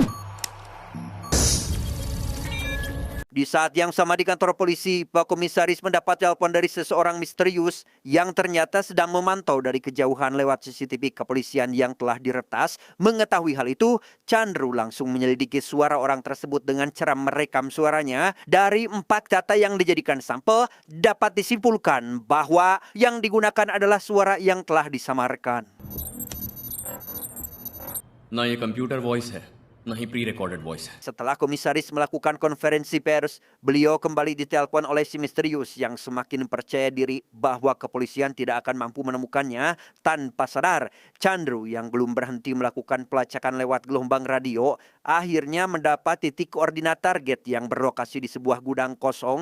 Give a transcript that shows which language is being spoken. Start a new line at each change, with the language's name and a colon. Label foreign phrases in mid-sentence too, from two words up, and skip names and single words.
Indonesian: Di saat yang sama di kantor polisi, Pak Komisaris mendapat telepon dari seseorang misterius yang ternyata sedang memantau dari kejauhan lewat CCTV kepolisian yang telah diretas. Mengetahui hal itu, Chandru langsung menyelidiki suara orang tersebut dengan cara merekam suaranya. Dari 4 data yang dijadikan sampel, dapat disimpulkan bahwa yang digunakan adalah suara yang telah disamarkan.
Hindi: ना ये
English: computer voice
Hindi: है, ना ही
English: pre recorded voice
Hindi: है।
Indonesian: Setelah komisaris melakukan konferensi pers, beliau kembali ditelepon oleh si misterius yang semakin percaya diri bahwa kepolisian tidak akan mampu menemukannya. Tanpa sadar, Chandru yang belum berhenti melakukan pelacakan lewat gelombang radio, akhirnya mendapat titik koordinat target yang berlokasi di sebuah gudang kosong.